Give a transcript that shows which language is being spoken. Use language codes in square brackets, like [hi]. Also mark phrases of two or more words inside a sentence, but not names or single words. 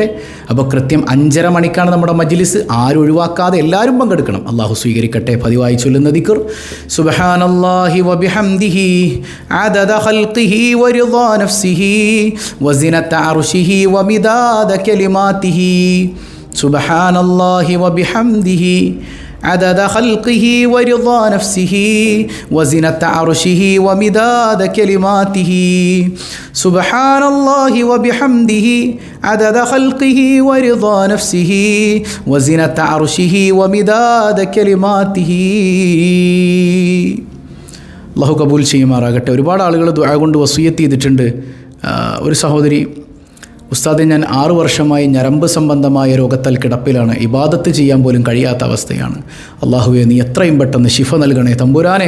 [ml] അപ്പോൾ കൃത്യം 5:30 മണിക്കാണ് നമ്മുടെ മജ്ലിസ്. ആരും ഒഴിവാക്കാതെ എല്ലാവരും പങ്കെടുക്കണം. അല്ലാഹു സ്വീകരിക്കട്ടെ. പതിവായി ചൊല്ലുന്ന ദിക്ർ [ar] سبحان الله وبحمده عدد خلقه ورضا نفسه وزنة عرشه ومداد كلماته. سبحان الله وبحمده عدد خلقه ورضا نفسه وزنة عرشه ومداد كلماته. سبحان الله وبحمده عدد خلقه ورضا نفسه وزنة عرشه ومداد كلماته. [ml] അല്ലാഹു കബൂൽ ചെയ്യുമാറാകട്ടെ. ഒരുപാട് ആളുകൾ ദുആ കൊണ്ട് വസിയത്ത് ചെയ്തിട്ടുണ്ട്. ഒരു സഹോദരി, ഉസ്താദെ, ഞാൻ 6 വർഷമായി ഞരമ്പ് സംബന്ധമായ രോഗത്താൽ കിടപ്പിലാണ്. ഇബാദത്ത് ചെയ്യാൻ പോലും കഴിയാത്ത അവസ്ഥയാണ്. അല്ലാഹുവേ, നീ എത്രയും പെട്ടെന്ന് ശിഫ നൽകണേ തമ്പുരാനെ.